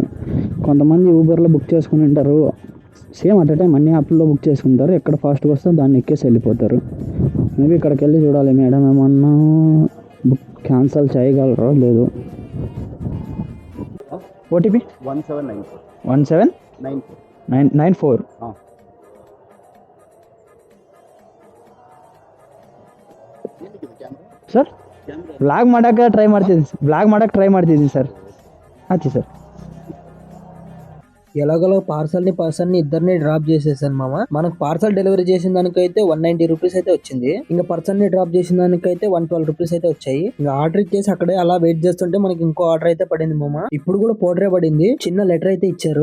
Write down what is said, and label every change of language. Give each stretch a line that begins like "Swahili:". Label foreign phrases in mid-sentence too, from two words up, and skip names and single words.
Telugu: కొంతమంది ఊబర్లో బుక్ చేసుకుని ఉంటారు.
English: same at a time
Telugu: అన్ని యాప్లో బుక్ చేసుకుంటారు. ఎక్కడ ఫాస్ట్గా వస్తే దాన్ని ఎక్కేసి వెళ్ళిపోతారు. మేబీ ఇక్కడికి వెళ్ళి చూడాలి మేడం ఏమన్నా బుక్ క్యాన్సిల్ చేయగలరో లేదు. ఓటీపీ 1794.
Kannada: ಸರ್ ಬ್ಲಾಗ್ ಮಾಡೋಕ್ಕೆ ಟ್ರೈ ಮಾಡ್ತಿದ್ದೀನಿ ಸರ್. ಆಯ್ತು ಸರ್.
Telugu: ఎలాగోలో పర్సన్ ని ఇద్దరిని డ్రాప్ చేసేసాను మామ. మనకు పార్సల్ డెలివరీ చేసిన దానికైతే 190 రూపీస్ అయితే వచ్చింది. ఇంకా పర్సన్ ని డ్రాప్ చేసిన దానికైతే 112 రూపీస్ అయితే వచ్చాయి. ఇంకా ఆర్డర్ ఇచ్చేసి అక్కడే అలా వెయిట్ చేస్తుంటే మనకి ఇంకో ఆర్డర్ అయితే పడింది మామ. ఇప్పుడు కూడా పోర్టరే పడింది. చిన్న లెటర్ అయితే ఇచ్చారు.